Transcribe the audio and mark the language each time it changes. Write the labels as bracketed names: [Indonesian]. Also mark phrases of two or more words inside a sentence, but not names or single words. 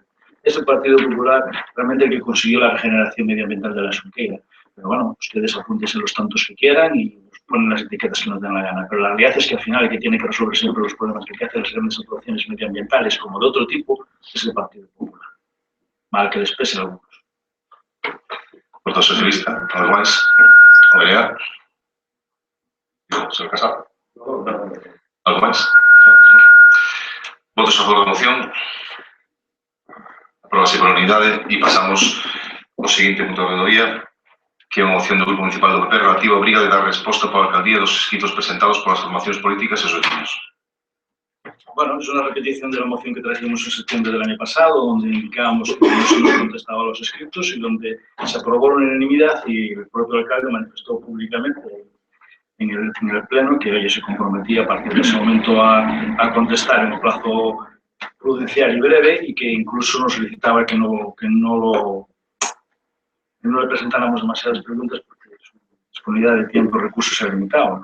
[Spanish] Es el Partido Popular realmente el que consiguió la regeneración medioambiental de la Xunqueira. Pero bueno, ustedes apúntense los tantos que quieran y nos ponen las etiquetas que nos den la gana. Pero la realidad es que al final el que tiene que resolver siempre los problemas que hace las grandes actuaciones medioambientales, como de otro tipo, es el Partido Popular. mal que les pese a algunos. [Galician] Porto Socialista, algo máis? Aurelia? Señor Casado? Algo máis? Votos a favor da moción. Apróbase por unidade e pasamos ao seguinte punto do día, que é a moción do Grupo Municipal do PP relativa á obriga de dar resposta pola alcaldía dos escritos presentados polas formacións políticas e os vecinos. [Spanish] Bueno, es una repetición de la moción que trajimos en septiembre del año pasado, donde indicábamos que no se nos contestaba a los escritos y donde se aprobó la unanimidad y el propio alcalde manifestó públicamente en el pleno que oye, se comprometía a partir de ese momento a contestar en un plazo prudencial y breve y que incluso nos solicitaba que no le presentáramos demasiadas preguntas porque su disponibilidad de tiempo y recursos era limitado.